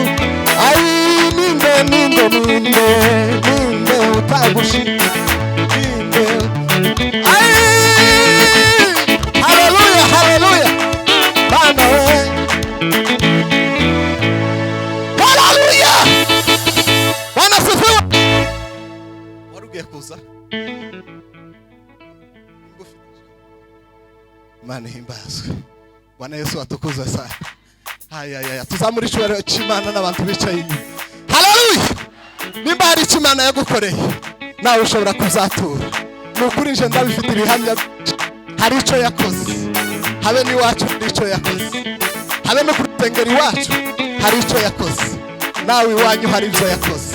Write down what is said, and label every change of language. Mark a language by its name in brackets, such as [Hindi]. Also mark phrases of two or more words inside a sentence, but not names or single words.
[Kinyarwanda] Ai ninde utagushima, haleluya Mana we haleluya. [Swahili] Bwana sifiwe. [Kinyarwanda] Warugiye kuza Imana himbazwe. [Swahili] Bwana Yesu atukuzwe sana. [Kinyarwanda] Haya tuzamura icyubahiro cy'Imana n'abantu bicaye inyuma. Haleluya. Nimba hari icyo Imana yagukoreye nawe ushobora kuzatura. Nukuri nje ndabifite ibihamya. Hari icyo yakoze, habe n'iwacu hari icyo yakoze, habe no kurutengera iwacu hari icyo yakoze, nawe iwanyu hari ibyo yakoze.